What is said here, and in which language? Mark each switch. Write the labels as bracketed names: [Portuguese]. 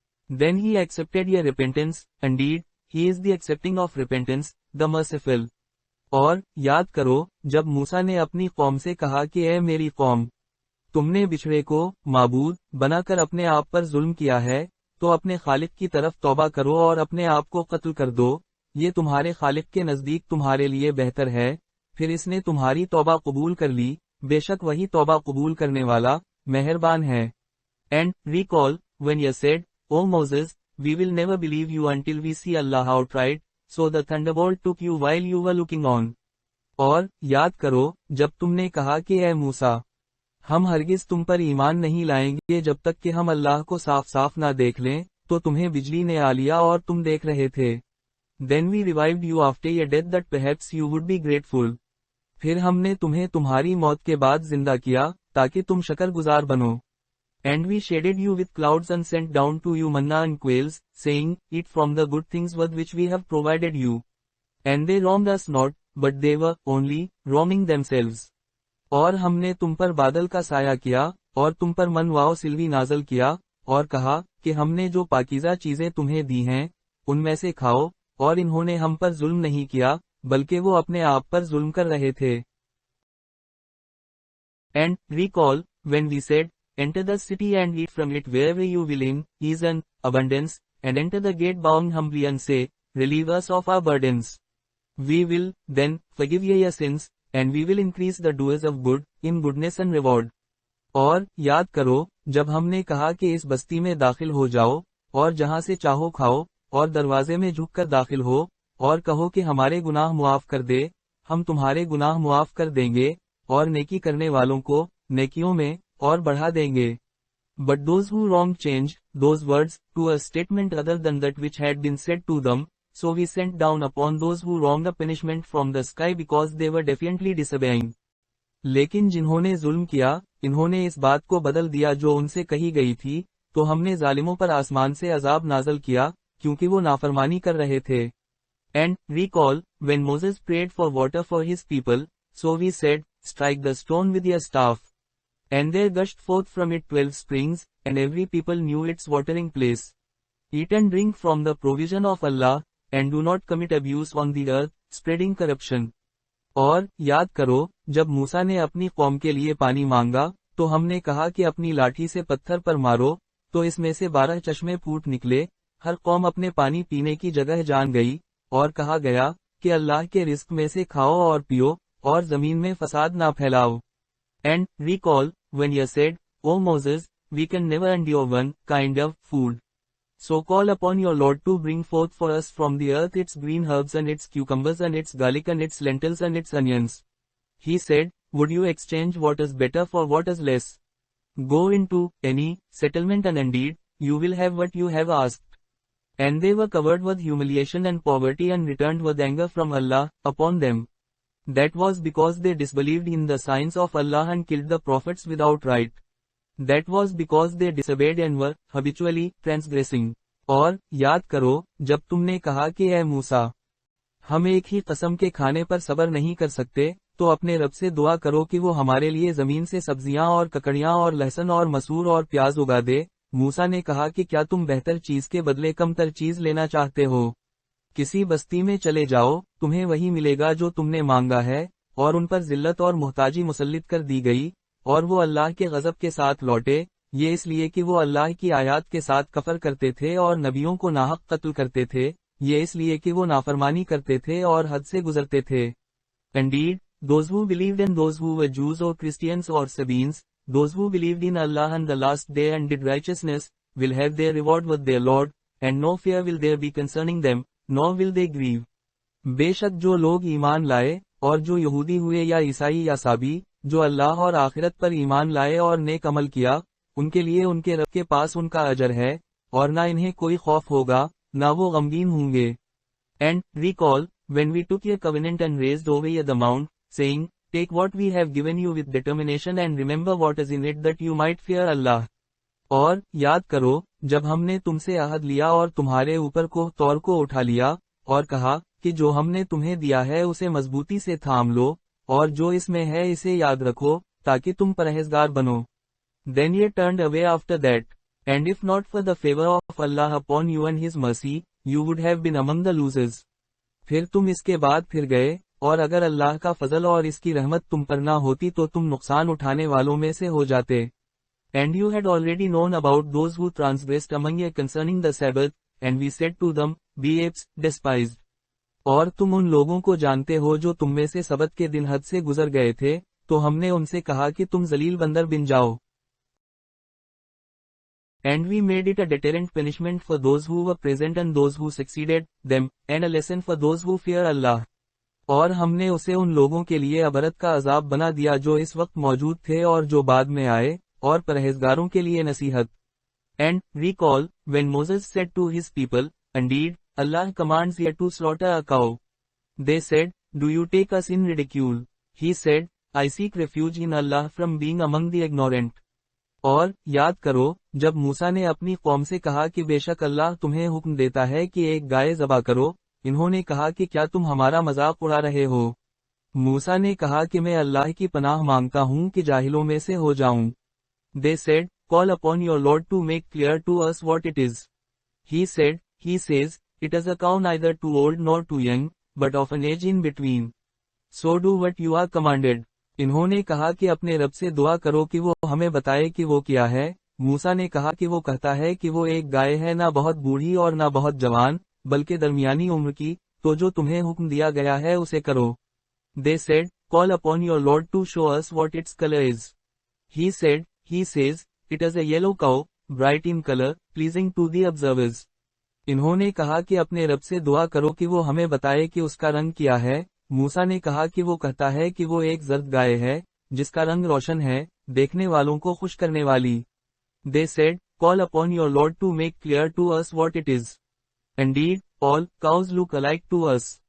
[English] Then he accepted your repentance, indeed, he is the accepting of repentance, the merciful. [Hindi] और याद करो, जब मूसा ने अपनी कौम से कहा कि ए मेरी कौम, तुमने बिछड़े को माबूद बनाकर अपने आप पर जुल्म किया है, तो अपने खालिक की तरफ तौबा करो और अपने आप को कत्ल कर दो, ये तुम्हारे खालिक के नजदीक तुम्हारे लिए बेहतर है। फिर इसने तुम्हारी तौबा कबूल कर ली, बेशक वही तौबा कबूल करने वाला मेहरबान है। [English] And recall, when you said, O Moses, we will never believe you until we see Allah outright, so the thunderbolt took you while you were looking on. [Hindi] और याद करो, जब तुमने कहा कि ए मूसा, हम हरगिज तुम पर ईमान नहीं लाएंगे जब तक कि हम अल्लाह को साफ साफ ना देख लें, तो तुम्हें बिजली ने आ लिया और तुम देख रहे थे। [English] Then we revived you after your death that perhaps you would be grateful. [Hindi] फिर हमने तुम्हें तुम्हारी मौत के बाद जिंदा किया, ताकि तुम शकरगुजार बनो। [English] And we shaded you with clouds and sent down to you manna and quails, saying, Eat from the good things with which we have provided you. And they wronged us not, but they were only wronging themselves. [Hindi] और हमने तुम पर बादल का साया किया, और तुम पर मन वाओ सिल्वी नाजल किया, और कहा कि हमने जो पाकीज़ा चीजें तुम्हें दी हैं, उनमें से खाओ, और इन्होंने हम पर जुल्म नहीं किया, बल्कि वो अपने आप पर जुल्म कर रहे थे। [English] And recall, when we said, Enter the city and eat from it wherever you will in ease and abundance, and enter the gate bowing humbly and say, Relieve us of our burdens. We will, then, forgive ye your sins, and we will increase the doers of good, in goodness and reward. [Hindi] और याद करो, जब हमने कहा कि इस बस्ती में दाखिल हो जाओ, और जहां से चाहो खाओ, और दरवाजे में झुककर दाखिल हो, और कहो कि हमारे गुनाह मुआफ कर दे, हम तुम्हारे गुनाह मुआफ कर देंगे, और नेकी करने वालों को, नेकियों में, और बढ़ा देंगे। [English] But those who wrong changed those words to a statement other than that which had been said to them, so we sent down upon those who wronged a punishment from the sky because they were defiantly disobeying. [Hindi] लेकिन जिन्होंने जुल्म किया, इन्होंने इस बात को बदल दिया जो उनसे कही गई थी, तो हमने जालिमों पर आसमान से अजाब नाजल किया, क्योंकि वो नाफरमानी कर रहे थे. [English] And, recall, when Moses prayed for water for his people, so we said, strike the stone with your staff. And there gushed forth from it 12 springs, and every people knew its watering place. Eat and drink from the provision of Allah, and do not commit abuse on the earth, spreading corruption. [Hindi] और, याद करो, जब मूसा ने अपनी कौम के लिए पानी मांगा, तो हमने कहा कि अपनी लाठी से पत्थर पर मारो, तो इसमें से 12 चश्मे फूट निकले, हर कौम अपने पानी पीने की जगह जान गई, और कहा गया, कि अल्लाह के रिस्क में से खाओ और पियो, और जमीन में फसाद ना फैलाओ. [English] And, recall, when you said, O Moses, we can never endure one kind of food. So call upon your Lord to bring forth for us from the earth its green herbs and its cucumbers and its garlic and its lentils and its onions. He said, would you exchange what is better for what is less? Go into any settlement and indeed, you will have what you have asked. And they were covered with humiliation and poverty and returned with anger from Allah upon them. That was because they disbelieved in the signs of Allah and killed the prophets without right. That was because they disobeyed and were habitually transgressing. [Hindi] और याद करो, जब तुमने कहा कि ऐ मूसा, हम एक ही कसम के खाने पर सब्र नहीं कर सकते, तो अपने रब से दुआ करो कि वो हमारे लिए जमीन से सब्जियां और ककड़ियां और लहसुन और मसूर और प्याज उगा दे. मूसा ने कहा कि क्या तुम बेहतर चीज के बदले कमतर चीज लेना चाहते हो? किसी बस्ती में चले जाओ, तुम्हें वही मिलेगा जो तुमने मांगा है, और उन पर जिल्लत और मुहताजी मुसल्लित कर दी गई, और वो अल्लाह के गजब के साथ लौटे, ये इसलिए कि वो अल्लाह की आयात के साथ कफर करते थे और नबियों को नाहक कत्ल करते थे, ये इसलिए कि वो नाफरमानी करते थे और हद से गुजरते थे. [English] Indeed, those who believed and those who were Jews or Christians or Sabines, those who believed in Allah and the last day and did righteousness, will have their reward with their Lord, and no fear will there be concerning them, nor will they grieve. [Hindi] बेशक जो लोग ईमान लाए, और जो यहूदी हुए या ईसाई या साबी, जो अल्लाह और आखिरत पर ईमान लाए और नेक अमल किया, उनके लिए उनके रब के पास उनका अजर है, और ना इन्हें कोई खौफ होगा, ना वो गमगीन होंगे. [English] And, recall, when we took a covenant and raised over ye the mount, saying, take what we have given you with determination and remember what is in it that you might fear Allah. [Hindi] और, याद करो, जब हमने तुमसे अहद लिया और तुम्हारे ऊपर को तौर को उठा लिया, और कहा, कि जो हमने तुम्हें दिया है उसे मजबूती से थाम लो, और जो इसमें है इसे याद रखो, ताकि तुम परहेजगार बनो. [English] Then ye turned away after that, and if not for the favor of Allah upon you and His mercy, you would have been among the losers. [Hindi] फिर तुम इसके बाद फिर गए, और अगर अल्लाह का फजल और इसकी रहमत तुम पर ना होती तो तुम नुकसान उठाने वालों में से हो जाते. [English] And you had already known about those who transgressed among you concerning the Sabbath, and we said to them, be apes, despised. [Hindi] और तुम उन लोगों को जानते हो जो तुम में से सबत के दिन हद से गुजर गए थे, तो हमने उनसे कहा कि तुम जलील बंदर बिन जाओ. [English] And we made it a deterrent punishment for those who were present and those who succeeded them, and a lesson for those who fear Allah. [Hindi] और हमने उसे उन लोगों के लिए अबरत का अजाब बना दिया जो इस वक्त मौजूद थे और जो बाद में आए, और परहेजगारों के लिए नसीहत. [English] And, recall, when Moses said to his people, indeed, Allah commands you to slaughter a cow. They said, do you take us in ridicule? He said, I seek refuge in Allah from being among the ignorant. [Hindi] और, याद करो, जब मूसा ने अपनी कौम से कहा कि बेशक अल्लाह तुम्हें हुक्म देता है कि एक गाय ज़बा करो, इन्होंने कहा कि क्या तुम हमारा मजाक उड़ा रहे हो? मूसा ने कहा कि मैं अल्लाह की पनाह मांगता हूँ कि जाहिलों में से हो जाऊं. [English] They said, call upon your Lord to make clear to us what it is. He says, it is a cow neither too old nor too young, but of an age in between. So do what you are commanded. [Hindi] इन्होंने कहा कि अपने रब से दुआ करो कि वो हमें बताए कि वो क्या है. मूसा ने कहा कि वो कहता है कि वो एक गाय है ना बहुत बूढ़ी और ना बहुत जवान, बल्कि दरमियानी उम्र की, तो जो तुम्हें हुक्म दिया गया है उसे करो. [English] They said, call upon your Lord to show us what its color is. He says, it is a yellow cow, bright in color, pleasing to the observers. [Hindi] इन्होंने कहा कि अपने रब से दुआ करो कि वो हमें बताए कि उसका रंग क्या है. मूसा ने कहा कि वो कहता है कि वो एक जर्द गाय है, जिसका रंग रोशन है, देखने वालों को खुश करने वाली. [English] They said, call upon your Lord to make clear to us what it is. Indeed, All cows look alike to us.